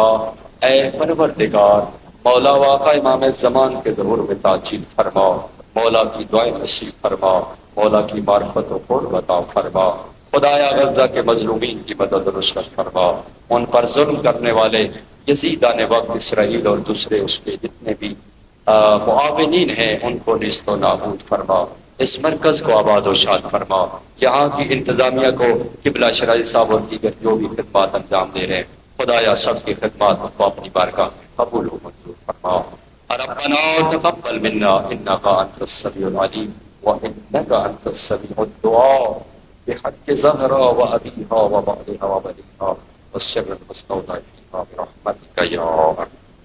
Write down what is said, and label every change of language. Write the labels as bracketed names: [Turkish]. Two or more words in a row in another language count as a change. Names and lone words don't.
[Urdu] اے پروردگار مولا واقع امام زمان کے ظہور میں تاجیل فرما، مولا کی دعائیں نصیب فرما، مولا کی معرفت و قرب عطا فرما۔ خدایا غزہ کے مظلومین کی مدد و نصرت فرما، ان پر ظلم کرنے والے یزیدان وقت اسرائیل اور دوسرے اس کے جتنے بھی معاونین ہیں ان کو نیست و نابود فرما، اس مرکز کو آباد و شاد فرما، یہاں کی انتظامیہ کو قبلہ شرعی صاحب اور دیگر جو بھی خدمات انجام دے رہے ہیں خدایا سب کی خدمات کو اپنی بارگاہ میں قبول و منظور فرما۔ [Arabic] ربنا تقبل منا انك انت السميع العليم وانك انت السميع الدعاء بحق زهرا وابيها وبعلها وبنيها والسر المستودع برحمتك يا ارحم